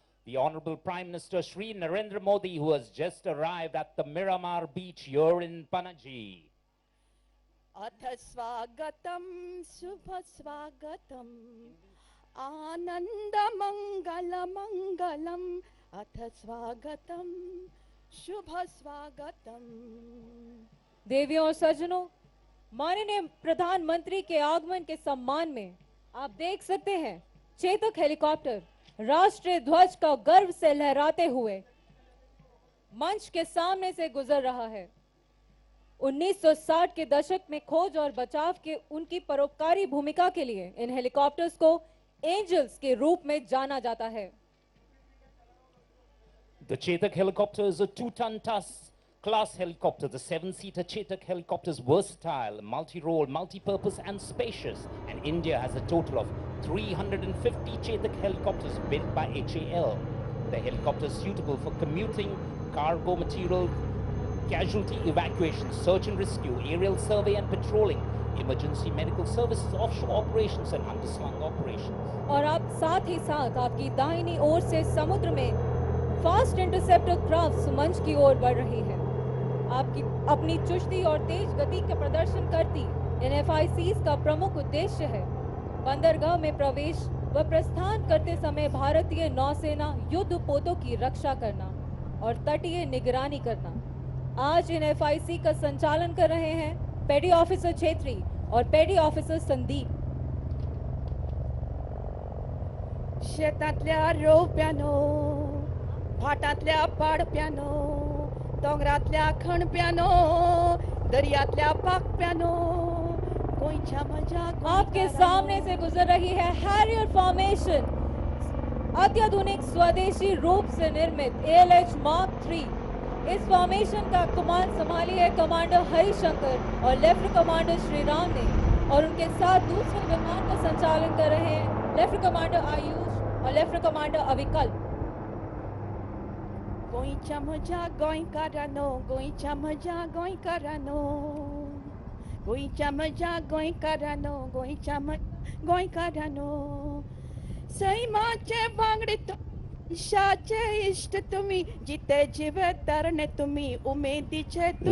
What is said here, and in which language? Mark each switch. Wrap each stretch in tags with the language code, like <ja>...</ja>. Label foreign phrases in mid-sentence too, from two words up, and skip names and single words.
<en>the Honorable Prime Minister Shri Narendra Modi, who has just arrived at the Miramar beach here in Panaji.</en> <sa>अथ स्वागतम शुभ स्वागतम आनंद मंगल मंगलम अथ स्वागतम शुभ स्वागतम।</sa> <hi>देवियों और सज्जनों, माननीय प्रधानमंत्री के आगमन के सम्मान में आप देख सकते हैं चेतक हेलीकॉप्टर राष्ट्रीय ध्वज का गर्व से लहराते हुए मंच के सामने से गुजर रहा है। 1960 के दशक में खोज और बचाव के उनकी परोपकारी भूमिका के लिए इन हेलीकॉप्टर्स को एंजल्स के रूप में जाना जाता है।</hi> <en>The Chetak helicopter is a 2-ton class helicopter. The 7-seater Chetak helicopter is versatile, multi-role, multi-purpose and spacious. And India has a total of 350 Chetak helicopters built by HAL. The helicopter is suitable for commuting, cargo material, casualty evacuation, search and rescue, aerial survey and patrolling, emergency medical services, offshore operations and underslung operations.</en> <hi>और आप साथ ही साथ आपकी दाहिनी ओर से समुद्र में</hi> <en>fast interceptor craft</en> <hi>मंच की ओर बढ़ रही है। आपकी अपनी चुस्ती और तेज गति का प्रदर्शन करती इन FICs का प्रमुख उद्देश्य है बंदरगाह में प्रवेश व प्रस्थान करते समय भारतीय नौसेना युद्ध पोतों की रक्षा करना और तटीय निगरानी करना। आज इन FIC का संचालन कर रहे हैं</hi> <en>petty officer</en> <hi>छेत्री और</hi> <en>petty officer</en> <hi>संदीप।</hi> <kok>शेतातल्या रोप्यानो, फाटातल्या पाडप्यानो, दोंगरातल्या खणप्यानो, दर्यातल्या पाकप्यानो, गोंयच्या मजा</kok> <hi>आपके सामने से गुजर रही है</hi> <en>Harrier formation,</en> <hi>अत्याधुनिक स्वदेशी रूप से निर्मित ALH Mark III। इस फॉर्मेशन का कमान संभाली है कमांडर हरिशंकर और</hi> <en>lieutenant commander</en> <hi>श्रीराम ने, और उनके साथ दूसरे विमान का संचालन कर रहे हैं</hi> <en>lieutenant commander</en> <hi>आयुष और लेफ्टिनेंट कमांडर अविकल्प।</hi> <kok>गोंयच्या मजा गोंयकारांनो, गोंयच्या मजा गोंयकारांनो, गोंयच्या मजा गोंयकारांनो, गोंयच्या गोंयकारांनो, सैमाचे वांगडे शाचे इष्ट तुम्ही, जिते जिवे तरणे तुम्ही, उमेदीचे तुम्ही।</kok>